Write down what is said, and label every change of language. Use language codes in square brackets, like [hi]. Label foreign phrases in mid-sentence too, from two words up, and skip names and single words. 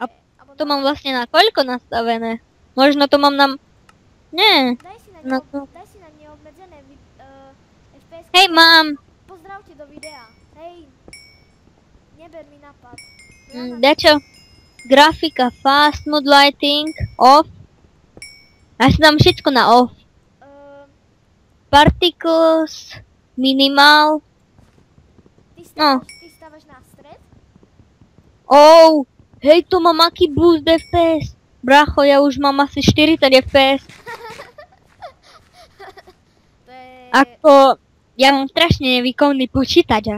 [sk] A to mám vlastne na koľko nastavené? Možno to mám na... Nie. Daj si na neobmedzené FPS-ka. Hej, mám. Pozdravte do videa. Hej, neber mi nápad. Dačo? Grafika, [en] fast mode lighting, off. [sk] Ja si dám všetko na off. [en] Particles, minimal. [sk] Ty stávaš na stred? Oh, hej, to mám aký boost FPS. Bracho, ja už mám asi 40 FPS. To je... Ako, ja mám strašne nevýkonný počítač.